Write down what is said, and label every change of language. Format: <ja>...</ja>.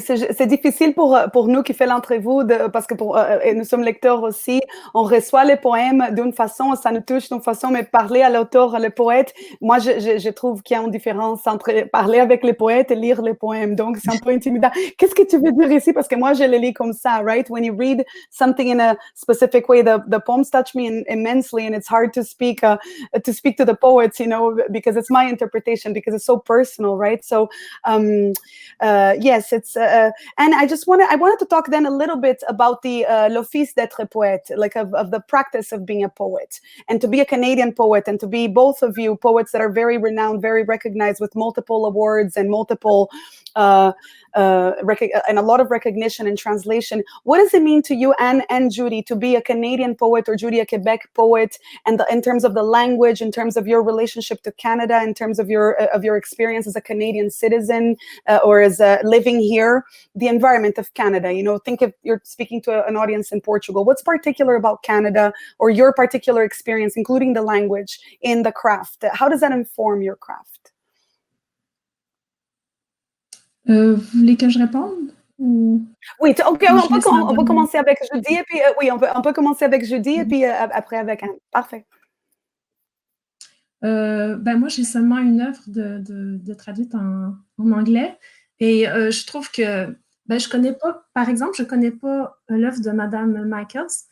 <fr>C'est difficile pour nous qui fait l'entrevue parce que nous sommes lecteurs aussi. On reçoit les poèmes d'une façon, ça nous touche d'une façon, mais parler à l'auteur, le poète, moi je trouve qu'il y a une différence entre parler avec les poètes et lire les poèmes. Donc c'est un peu intimidant. Qu'est-ce que tu veux dire ici? Parce que moi je les lis comme ça, right?</fr> <en>When you read something in a specific way, the poems touch me immensely, and it's hard to speak to the poets, you know, because it's my interpretation, because it's so personal, right? So. Yes, it's and I wanted to talk then a little bit about the</en> <fr>l'office d'être poète,</fr> <en>like of the practice of being a poet, and to be a Canadian poet, and to be both of you poets that are very renowned, very recognized with multiple awards and multiple and a lot of recognition and translation. What does it mean to you, Anne and Judy, to be a Canadian poet, or Judy a Quebec poet, and in terms of the language, in terms of your relationship to Canada, in terms of your experience as a Canadian citizen or as living here, the environment of Canada? You know, think if you're speaking to an audience in Portugal, what's particular about Canada or your particular experience, including the language, in the craft? How does that inform your craft?</en> <fr>Vous voulez que je réponde? Ou... Oui, OK, on peut commencer avec Judy, et puis oui, on peut commencer avec Judy, et puis après avec Anne. Parfait. Ben moi, j'ai seulement une œuvre de traduite en anglais, et je trouve que ben, je connais pas, par exemple, je connais pas l'œuvre de Madame Michaels.</fr>